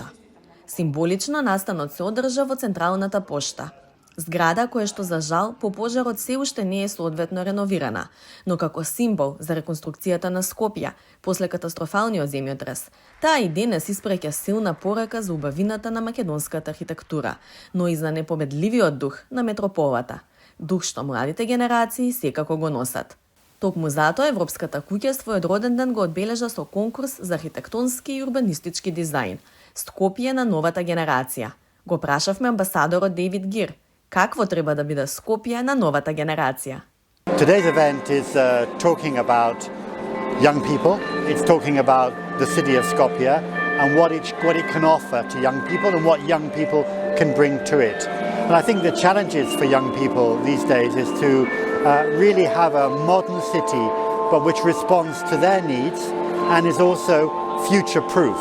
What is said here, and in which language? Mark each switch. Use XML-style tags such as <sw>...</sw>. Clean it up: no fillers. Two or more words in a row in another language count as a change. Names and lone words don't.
<mk>Символично настанот се одржа во Централната пошта, зграда која што за жал по пожарот се уште не е соодветно реновирана, но како символ за реконструкцијата на Скопје после катастрофалниот земјотрес, таа и денес испреќа силна порека за убавината на македонската архитектура, но и за непобедливиот дух на метрополата, дух што младите генерации секако го носат. Токму затоа Европската куќа својот роден ден го одбележа со конкурс за архитектонски и урбанистички дизајн, Скопје на новата генерација. Го прашавме амбасадорот Дейвид Гир, какво треба да биде Скопје на новата генерација?</mk> <en>Today's event is talking about young people. It's talking about the city of Skopje and what it can offer to young people and what young people can bring to it. And I think the challenges for young people these days is to really have a modern city but which responds to their needs and is also future-proof.</en>